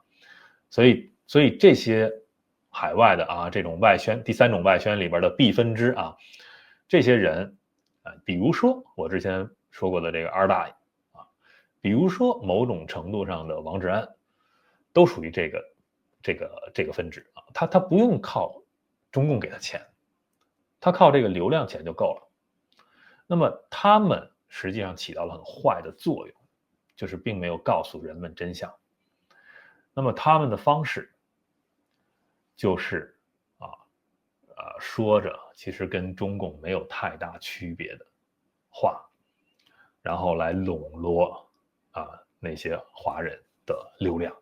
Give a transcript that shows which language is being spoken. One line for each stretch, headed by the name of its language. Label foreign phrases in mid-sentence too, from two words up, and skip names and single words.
Chinese: 所以這些海外的啊，這種外宣，第三種外宣裡邊的 B 分支啊，這些人啊，比如說我之前說過的這個二大爺。比如說某種程度上的王志安，都屬於這個分支啊，他不用靠中共給他錢，他靠這個流量錢就夠了。那麼他們實際上起到了很壞的作用， 就是並沒有告訴人們真相。那麼他們的方式就是說着其實跟中共沒有太大區別的話，然後來籠絡那些華人的流量。